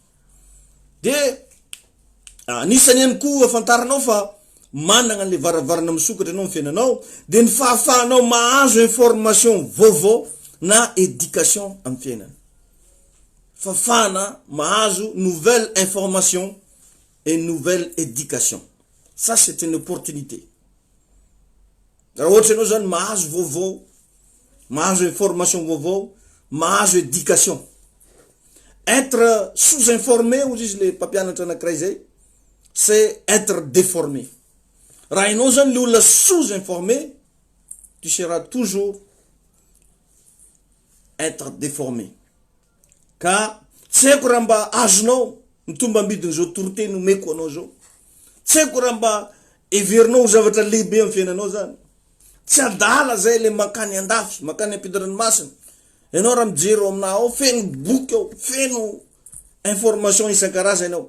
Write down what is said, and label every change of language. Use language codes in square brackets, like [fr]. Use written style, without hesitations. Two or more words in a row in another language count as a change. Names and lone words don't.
[mg] De anisany ihany koa afantaranao fa manana le varavarana misokatra anao amin'ny fiainanao, de ny fahafahanao mahazo information vaovao na éducation amin'ny fiainana. Fafana mahazo [fr] nouvelle information et nouvelle éducation. Ça c'est une opportunité. [mg] Raha ohatra anao zany mahazo vaovao, mahazo information vaovao, mahazo éducation. [fr] Être sous-informé, ou disent les [mg] mpampianatra anakiray zay, [fr] c'est être déformé. [mg] Raha enao zany le olona sous-informé, [fr] tu seras toujours être déformé. [mg] Ka tsy haiko raha mba azonao mitomba ambidiny zao toroteny omeko anao zao. Tsy haiko raha mba everinao zavatra lehibe amin'ny fiainanao zany. Tsy adala zay le makany andafy, makany ampidiran'ny Enao raha mijery ao aminao ao, feno boky ao, feno information isan-karazany ao.